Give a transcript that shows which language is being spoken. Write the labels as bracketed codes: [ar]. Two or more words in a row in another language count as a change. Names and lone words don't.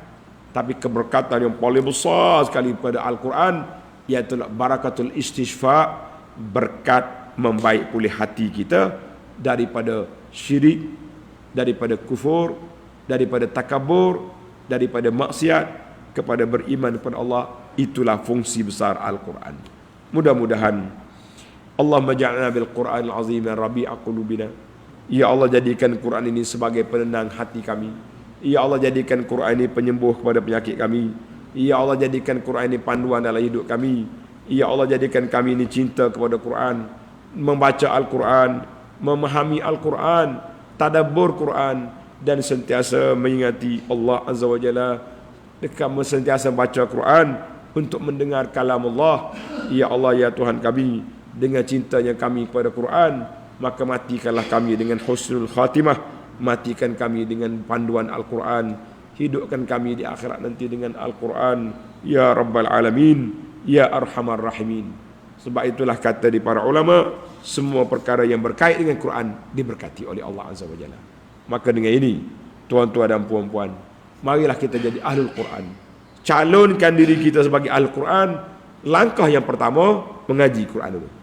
[ms] Tapi keberkatan yang paling besar sekali pada Al-Quran iaitu [ar] بركة الاستشفاء, [ms] berkat membaik pulih hati kita daripada syirik, daripada kufur, daripada takabur, daripada maksiat kepada beriman kepada Allah. Itulah fungsi besar Al-Quran. [ar] Mudah-mudahan Allah اجعلنا بالقرآن العظيم ربيع قلوبنا. [ms] Ya Allah, jadikan Quran ini sebagai penenang hati kami. Ya Allah, jadikan Quran ini penyembuh kepada penyakit kami. Ya Allah, jadikan Quran ini panduan dalam hidup kami. Ya Allah, jadikan kami ini cinta kepada Quran, membaca Al-Quran, memahami Al-Quran, tadabbur Quran, dan sentiasa mengingati Allah [ar] عز وجل. [ms] Kami sentiasa baca Quran untuk mendengar kalam Allah. Ya Allah, ya Tuhan kami, dengan cintanya kami kepada Quran, maka matikanlah kami dengan [ar] حسن الخاتمة. [ms] Matikan kami dengan panduan Al-Quran. Hidupkan kami di akhirat nanti dengan Al-Quran. [ar] يا رب العالمين، يا أرحم الراحمين. [ms] Sebab itulah kata di para ulama, semua perkara yang berkait dengan Quran diberkati oleh Allah [ar] عز وجل. [ms] Maka dengan ini, tuan-tuan dan puan-puan, marilah kita jadi [ar] أهل القرآن. [ms] Calonkan diri kita sebagai [ar] أهل القرآن. [ms] Langkah yang pertama, mengaji Quran dulu.